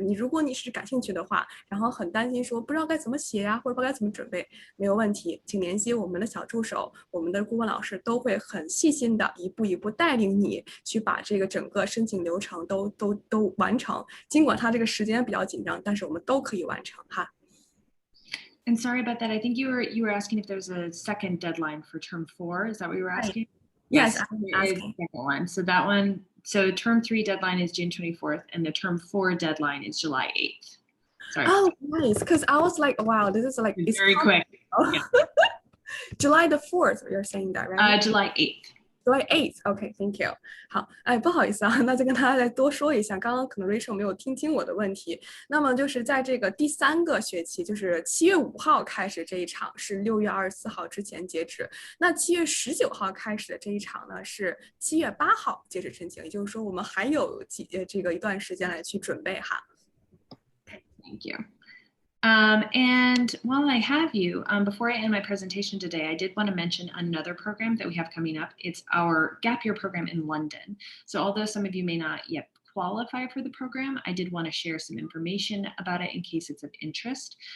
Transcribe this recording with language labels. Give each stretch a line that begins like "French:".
Chinese: 如果你是感兴趣的话，然后很担心说不知道该怎么写呀，或者不知道该怎么准备，没有问题，请联系我们的小助手，我们的顾问老师都会很细心的一步一步带领你去把这个整个申请流程都完成。尽管它这个时间比较紧张，但是我们都可以完成哈。
English: And sorry about that. I think you were asking if there's a second deadline for term 4. Is that what you were asking? Yes, there is a second one. So that one, so term 3 deadline is June 24th, and the term 4 deadline is July 8th. Sorry. Oh, nice. Because I was like, wow, this is like it's very quick. Yeah. July the 4th, you're saying that, right? July 8th. July 8th, OK, thank you.
Chinese: 好，不好意思啊，那就跟大家再多说一下，刚刚可能 Rachel 没有听清我的问题。那么就是在这个第3个学期，就是7月5号开始这一场是6月24号之前截止。那7月19号开始的这一场呢是7月8号截止申请，也就是说我们还有一段时间来去准备哈。
English: Okay, thank you. And while I have you, before I end my presentation today, I did want to mention another program that we have coming up. It's our gap year program in London. So although some of you may not yet qualify for the program, I did want to share some information about it in case it's of interest.